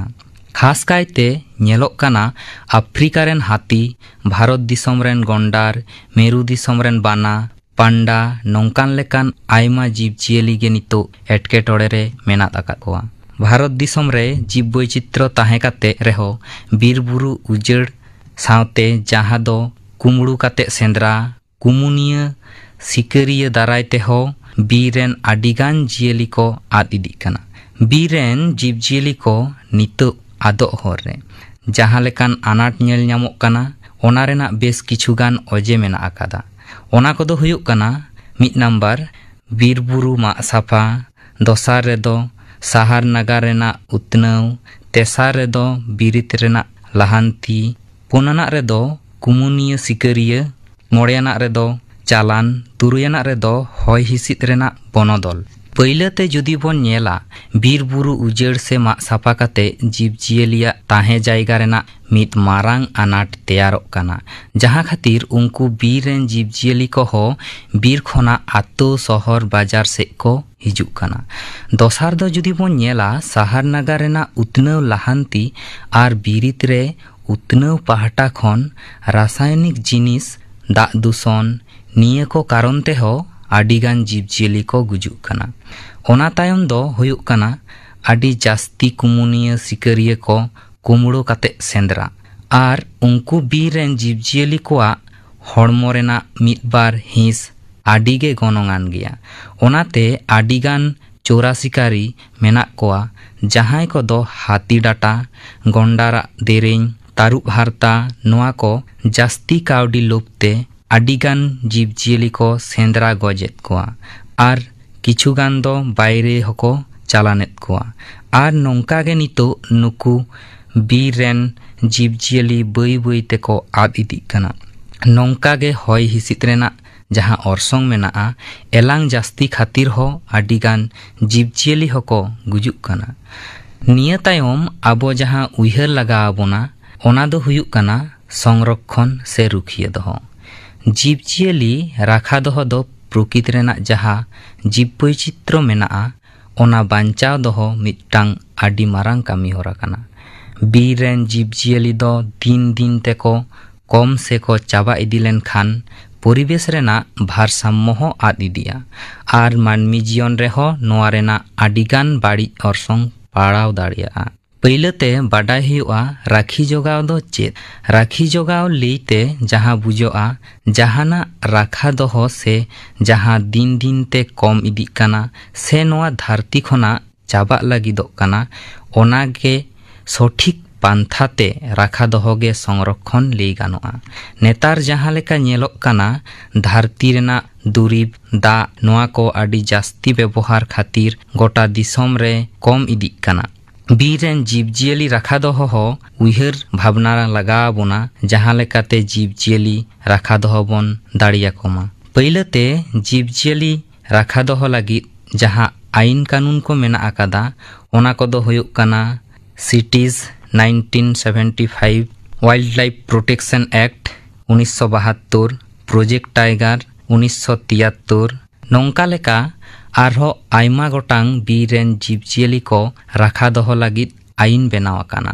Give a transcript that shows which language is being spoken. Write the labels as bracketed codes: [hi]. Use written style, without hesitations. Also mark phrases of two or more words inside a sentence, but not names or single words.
[sat] खास कायते नेलोग काना अफ्रीका रेन हाथी, भारत दिसोम रेन गंडार, मेरू दिसोम रेन बाना, पांडा नौकान लेकान आयमा जीवजियाली गे नितो एटकेटोड़े रे मेनात आकाद कोआ। भारत दिसोम रे जीव वैचित्र्य ताहें काते रेहो बीर बुरु उजड़ सावते जहां दो कुमड़ू काते सेंद्रा कुमुनिया सिकरिया दाराय तेहो बीरेन आडिगान जियली को आद इदिग काना। बीरेन जीवजियाली को नितो आदोग हर रे जहां लेकान आनाट नेल ᱧᱟᱢᱚᱜ काना ओना रेना बेस किछुगान अजे मेना आकादा। ओना कोदो हुयुग काना मिद नंबर बीर बुरु माग साफा, दोसार रेदो साहार नागार रेना उतनाव, तेसार रेदो बिरित रेना लाहांती, पुनानाग रेदो कुमुनिया सिकरिया, मोड़ेयानाग रेदो चालान, तुरुयानाग रेदो हय हिसिद रेना बनोदल। पहलेते जुदी बोन नेला बीर बुरु उजड़ से माग साफा काते जीवजियालिया ताहें जायगा रेना मिद मारांग आनाट तेयारोग काना जहां खातिर उनकू बीर रेन जीवजियाली को हो बीर खोना आतो शहर बाजार से को हिजुग काना। दोसार दो जुदी बोन नेला साहार नागार रेना उतनाव लाहांती आर बिरित रे उतनाव पाहटा खन रासायनिक जिनिस दाग दूषण निये को कारण ते हो आडिगान जीवजियाली को गुजुग काना। ओना तायम दो हुयुग काना आडि जास्ती कुमुनिया सिकरिया को कुमड़ो काते सेंद्रा आर उनकू बीर रेन जीवजियाली कोआ हड़मो रेना मिद बार हिंस आडिगे गनोंगान गया। ओनाते आडिगान चोरा शिकारी मेनाक कोआ जहां को दो हाथी डाटा, गंडारा देरें, तारुब हारता नोआ को जास्ती कावडी लोभते आडिगान जीवजियाली को सेंद्रा गजेत कोआ आर किछुगान दो बायरे हको चालानेत कोआ आर नोंका गे नितो नुकू बीर रेन जीवजियाली बई बई तेको आद इदिग काना। नोंका गे हय हिसिद रेना जहां ऑर्सोंग मेनाआ एलांग जास्ती खातिर हो आडिगान जीवजियाली हको गुजुग काना। निया तायम आबो जहां उयहर लगा आबोना ओना दो हुयुग काना संरक्षण से रुखिया दो। जीवजियाली राखा दोहो दो प्रकृति रेना जहां जीव वैचित्र्य मेनाआ ओना बांचाव दोहो मिदटांग आडि मारांग कामी होरा काना। बीर रेन जीवजियाली दो दिन दिन तेको कम से को चाबा इदि लेन खान परिवेश रेना भारसाम्य हो आद इदिया आर मानमी जीवन रेहो नोआ रेना आडिगान बाड़ी ऑर्सोंग पाड़ाव दाड़ियाआ। पहलेते बाडाय हुयुआ राखी जोगाव दो चेद। राखी जोगाव लेते जहां बुझोआ जहाना राखा दोहो से जहां दिन दिन ते कम इदिग काना से नोआ धरती खोना चाबा लागिदोग काना ओनागे सठिक पांथाते राखा दोहोगे संरक्षण लई गानोआ। नेतार जहां लेका नेलोग काना धरती रेना दुरीब दा नोआ को आडि जास्ती व्यवहार खातिर गोटा दिसोम रे कम इदिग काना। बीर रेन जीवजियाली राखा दोहो हो उयहर भावना लगा बोना जहां लेकाते जीवजियाली राखा दोहो बोन दाड़िया कोमा। पहलेते जीवजियाली राखा दोहो लगी जहां आईन कानून को मेना आकादा ओना को दो हुयुग काना सिटीज 1975, वाइल्ड लाइफ प्रोटेक्शन एक्ट 1972, प्रोजेक्ट टाइगर 1973 नौका लेका आरहो आयमा गोटांग बीर रेन जीवजियाली को राखा दोहो लागिद आईन बेनाव आकाना।